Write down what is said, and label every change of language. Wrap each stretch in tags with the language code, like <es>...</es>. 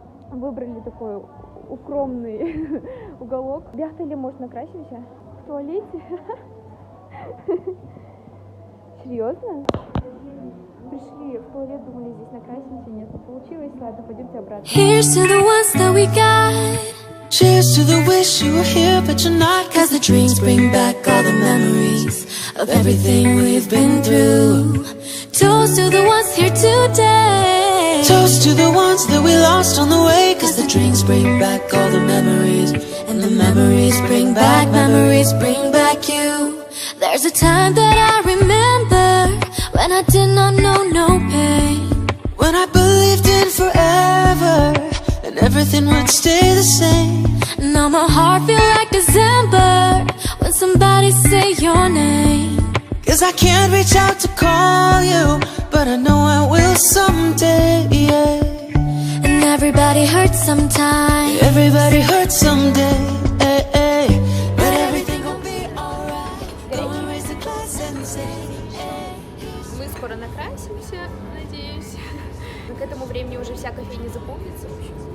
<ru>Выбрали такой укромный уголок. Бяхта ли, может, накрасимся? В туалете? Серьезно? Пришли в туалет, думали, здесь накрасимся, нет, не получилось. Ладно, пойдемте обратно.</ru> <en>Here's to the ones that we got. Cheers to the wish you were here, but you're not. Cause the drinks bring back all the memories of everything we've been through. Toast to the ones here today. Toast to the ones that we lost on the way. Cause the drinks bring back all the memories. And the memories bring back you. There's a time that I remember when and I did not know no pain. When I believed in forever and everything would stay the same. Now my heart feel like December when somebody say your name. Cause I can't reach out to call you, but I know I will someday, yeah. And everybody hurts sometime. Everybody hurts someday, eh, eh. But everything will be alright. Gonna raise the glass and say, eh.</en> <ru>Мы скоро накрасимся, надеюсь. К этому времени уже вся кофейня заполнится, в общем.</ru>